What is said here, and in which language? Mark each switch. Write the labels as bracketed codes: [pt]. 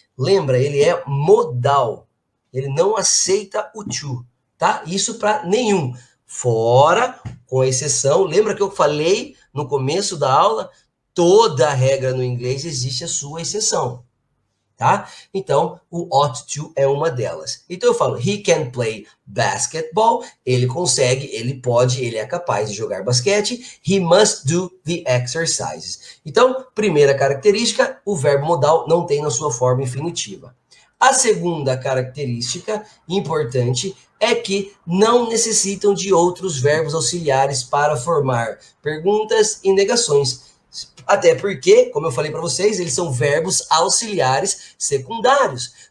[pt] Lembra, ele é modal. Ele não aceita o to, tá? Isso para nenhum. Fora, com exceção, lembra que eu falei no começo da aula? Toda regra no inglês existe a sua exceção. Tá? Então, o ought to é uma delas. Então eu falo, [en] he can play basketball. [pt] Ele consegue, ele pode, ele é capaz de jogar basquete. [en] He must do the exercises. [pt] Então, primeira característica, o verbo modal não tem na sua forma infinitiva. A segunda característica importante é que não necessitam de outros verbos auxiliares para formar perguntas e negações. Até porque, como eu falei para vocês, eles são verbos auxiliares secundários.